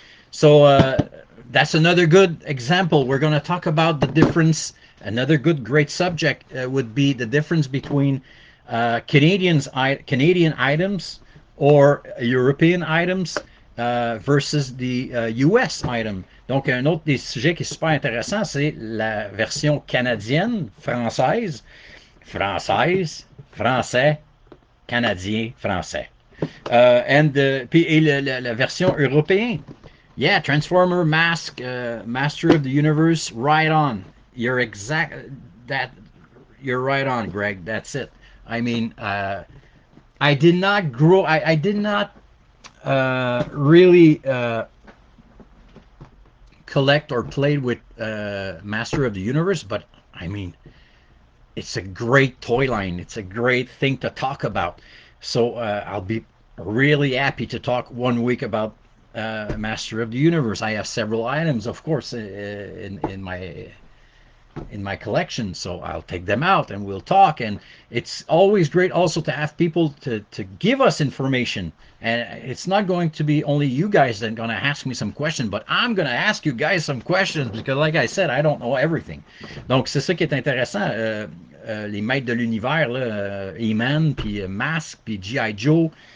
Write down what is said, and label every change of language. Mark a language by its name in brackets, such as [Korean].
[English] So that's another good example. We're going to talk about the difference. Another good, great subject would be the difference between Canadian items or European items versus the US item. [French] Donc, un autre des sujets qui est super intéressant, c'est la version canadienne, française, français, canadien, français. Et la version européenne. [English] Yeah, Transformer Mask, Master of the Universe, right on. You're exact that you're right on, Greg. That's it. I mean, I did not grow. I did not really collect or play with Master of the Universe, but I mean, it's a great toy line. It's a great thing to talk about. So I'll be really happy to talk one week about Master of the Universe. I have several items, of course, in my in my collection, so I'll take them out and we'll talk. And it's always great also to have people to give us information. And it's not going to be only you guys that are going to ask me some questions, but I'm going to ask you guys some questions because, like I said, I don't know everything. [French] Donc, c'est ça qui est intéressant. Les maîtres de l'univers, là, E-Man, puis Mask, puis G.I. Joe.